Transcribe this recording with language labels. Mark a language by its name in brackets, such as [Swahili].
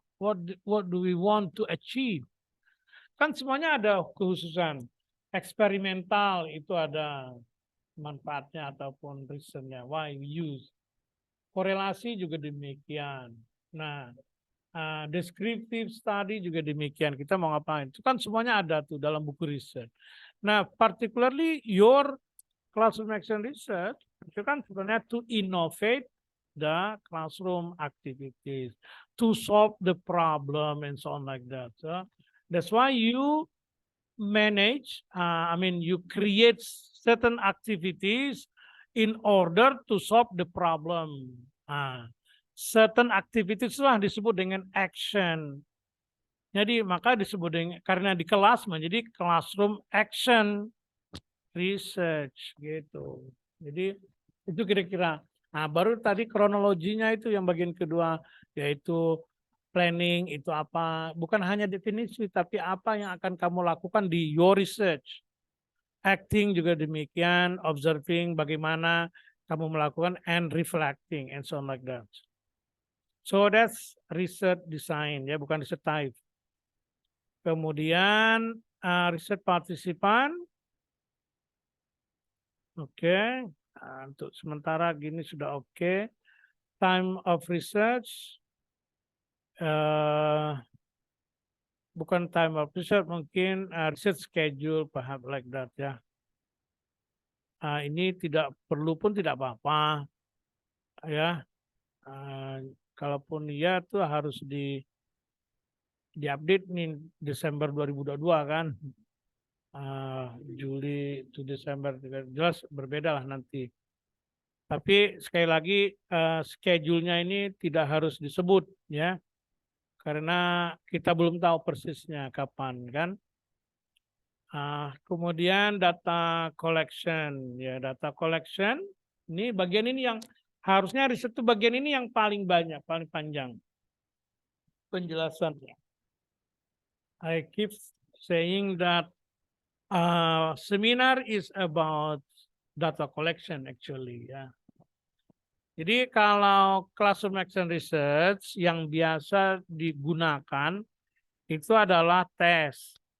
[English] What do we want to achieve? [Indonesian] Kan semuanya ada kekhususan. Eksperimental itu ada manfaatnya ataupun reasonnya. [English] Why we use. [Indonesian] Korelasi juga demikian. Nah, descriptive study juga demikian. Kita mau ngapain? Itu kan semuanya ada tuh dalam buku research. [English] Nah, particularly your classroom action research [Indonesian] itu kan sebenarnya [English] to innovate the classroom activities, to solve the problem and so on like that. So that's why you manage, you create certain activities in order to solve the problem. Certain activities [Indonesian] lah disebut dengan action. Jadi maka disebut dengan, karena di kelas menjadi classroom action research gitu. Jadi itu kira-kira. Nah, baru tadi kronologinya itu yang bagian kedua, yaitu planning itu apa, bukan hanya definisi tapi apa yang akan kamu lakukan di [English] your research. Acting [Indonesian] juga demikian, [English] observing [Indonesian] bagaimana kamu melakukan, [English] and reflecting and so on like that. So that's research design ya, bukan research type. [Indonesian] Kemudian research partisipan. Oke. Untuk sementara gini sudah oke. [English] Time of research. Bukan time of research, mungkin research schedule, perhaps like that ya. [Indonesian] Ini tidak perlu pun tidak apa-apa ya. Kalaupun iya tuh harus diupdate nih Desember 2022 kan. Juli to Desember jelas berbeda lah nanti. Tapi sekali lagi schedule-nya ini tidak harus disebut ya. Karena kita belum tahu persisnya kapan kan. Kemudian data collection ya, data collection ini bagian ini yang harusnya riset itu bagian ini yang paling banyak, paling panjang penjelasannya. [English] I keep saying that seminar is about data collection actually ya. [Indonesian] Jadi kalau classroom action research yang biasa digunakan itu adalah tes.